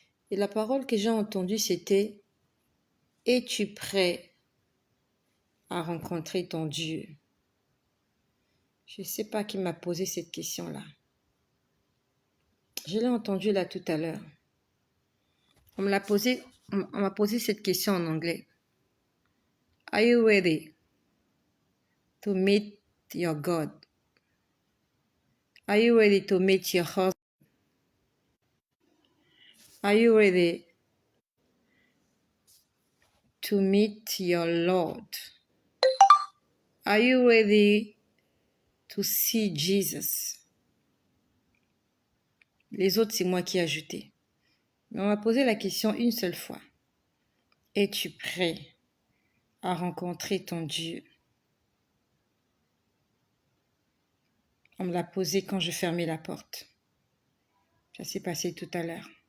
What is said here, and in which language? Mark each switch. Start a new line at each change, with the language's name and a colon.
French: Et la parole que j'ai entendue, c'était « Es-tu prêt à rencontrer ton Dieu ?» Je ne sais pas qui m'a posé cette question-là. Je l'ai entendue là tout à l'heure. On m'a posé cette question en anglais.
English: Are you ready to meet your God? Are you ready to meet your husband? Are you ready to meet your Lord? Are you ready to see Jesus?
French: Les autres, c'est moi qui ai ajouté. Mais on m'a posé la question une seule fois. Es-tu prêt à rencontrer ton Dieu? On me l'a posé quand je fermais la porte. Ça s'est passé tout à l'heure.